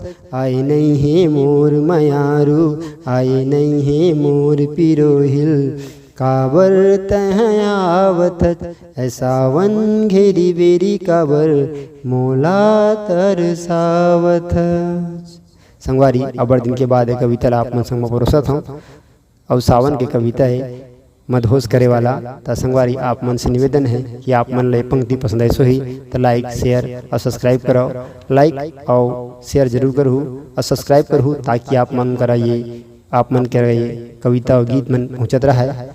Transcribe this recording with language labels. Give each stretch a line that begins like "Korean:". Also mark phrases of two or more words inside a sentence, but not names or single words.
Chhattisgarhi: आए नहीं है मोर मयारू, आए नहीं है मोर पिरोहिल, काबर तहाँ आवत। ऐ सावन घेरी बेरी काबर मोला तरसावत। संगवारी अबर दिन के बाद एक कविता ला आप मन संग परोसत हूँ। और सावन के कविता है मदहोश करे वाला। तो संगवारी आप मन से निवेदन है कि आप मन ले पंक्ति पसंद ऐसो ही तो
English: like share
Chhattisgarhi: और सब्सक्राइब करो। लाइक और शेयर जरूर करूँ और सब्सक्राइब करूँ ताकि आप मन करा ये आप मन के कविता और गीत मन पहुँचत रहा है।